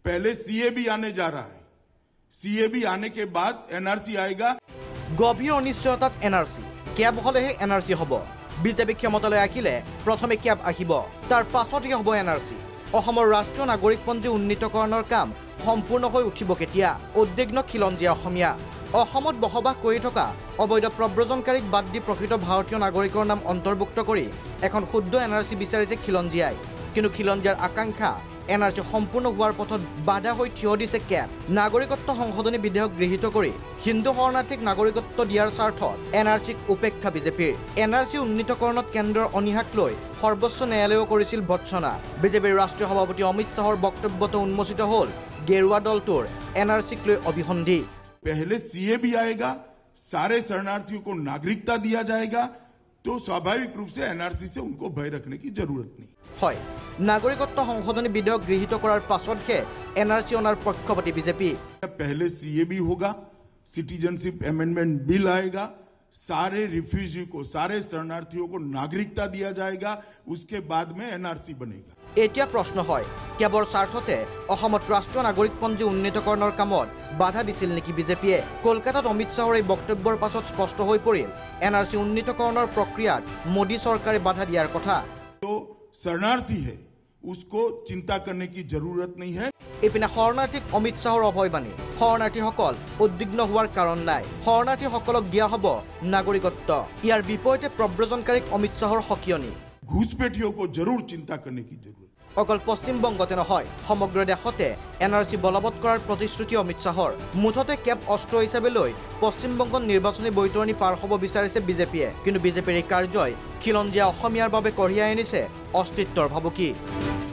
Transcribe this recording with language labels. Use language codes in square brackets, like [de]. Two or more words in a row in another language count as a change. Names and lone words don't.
[hi] पहले सीए भी आने जा रहा है, सीए भी आने के बाद एनआरसी आएगा। [as] গভীৰ অনিশ্চয়তাত এনআৰচি কেব হ'লেহে এনআৰচি হ'ব। বিজেপি ক্ষমতালৈ আহিলে প্ৰথমে ক্যাব আহিব, তাৰ পাছতহে হ'ব এনআৰসি। অসমৰ ৰাষ্ট্ৰীয় নাগৰিকপঞ্জী উন্নীতকৰণৰ কাম সম্পূৰ্ণ হৈ উঠিব কেতিয়া? উদ্বিগ্ন খিলঞ্জীয়া অসমীয়া। অসমত বসবাস কৰি থকা অবৈধ প্ৰব্ৰজনকাৰীক বাদ দি প্ৰকৃত ভাৰতীয় নাগৰিকৰ নাম অন্তৰ্ভুক্ত কৰি এখন শুদ্ধ এনআৰসি বিচাৰিছে খিলঞ্জীয়াই। কিন্তু খিলঞ্জীয়াৰ আকাংক্ষা এনআৰসি সম্পূৰ্ণ হোৱাৰ পথত বাধা হৈ থিয় দিছে ক্যাব। নাগৰিকত্ব সংশোধনী বিধেয়ক গৃহীত কৰি হিন্দু শৰণাৰ্থীক নাগৰিকত্ব দিয়াৰ স্বাৰ্থত এনআৰসিক উপেক্ষা বিজেপিৰ। এনআৰসি উন্নীতকৰণত কেন্দ্ৰৰ অনীহাক লৈ সৰ্বোচ্চ ন্যায়ালয়েও কৰিছিল ভৎসনা। বিজেপিৰ ৰাষ্ট্ৰীয় সভাপতি অমিত শ্বাহৰ বক্তব্যটো উন্মোচিত হ'ল গেৰুৱা দলটোৰ এনআৰসিক লৈ অভিসন্ধি। [hi] पहले सीए भी आएगा, सारे शरणार्थियों को नागरिकता दिया जाएगा, तो स्वाभाविक रूप से एनआरसी से उनको भय रखने की जरूरत नहीं। [as] হয়, নাগৰিকত্ব সংশোধনী বিধেয়ক গৃহীত কৰাৰ পাছতহে এনআৰসি অনাৰ পক্ষপাতি বিজেপি। [hi] पहले सीए भी होगा, [en] Citizenship Amendment Bill [hi] आएगा, सारे रिफ्यूजी को, सारे शरणार्थियों को नागरिकता दिया जाएगा, उसके बाद में एनआरसी बनेगा। [as] এতিয়া প্ৰশ্ন হয়, কেৱল স্বাৰ্থতে অসমত ৰাষ্ট্ৰীয় নাগৰিকপঞ্জী উন্নীতকৰণৰ কামত বাধা দিছিল নেকি বিজেপিয়ে? কলকাতাত অমিত শ্বাহৰ এই বক্তব্যৰ পাছত স্পষ্ট হৈ পৰিল এনআৰসি উন্নীতকৰণৰ প্ৰক্ৰিয়াত মোদী চৰকাৰে বাধা দিয়াৰ কথা। [hi] तो शरणार्थी है, उसको चिंता करने की जरूरत नहीं है। [as] ইপিনে শৰণাৰ্থীক অমিত শ্বাহৰ অভয়বাণী। শৰণাৰ্থীসকল উদ্বিগ্ন হোৱাৰ কাৰণ নাই, শৰণাৰ্থীসকলক দিয়া হ'ব নাগৰিকত্ব। ইয়াৰ বিপৰীতে প্ৰব্ৰজনকাৰীক অমিত শ্বাহৰ সকিয়নি। [hi] घुसपैठियों को जरूर चिंता करने की जरूरत। [as] অকল পশ্চিমবংগতে নহয়, সমগ্ৰ দেশতে এনআৰসি বলবৎ কৰাৰ প্ৰতিশ্ৰুতি অমিত শ্বাহৰ। মুঠতে কেব অস্ত্ৰ হিচাপে লৈ পশ্চিমবংগত নিৰ্বাচনী বৈতৰণি পাৰ হ'ব বিচাৰিছে বিজেপিয়ে। কিন্তু বিজেপিৰ এই কাৰ্যই খিলঞ্জীয়া অসমীয়াৰ বাবে কঢ়িয়াই আনিছে অস্তিত্বৰ ভাবুকি।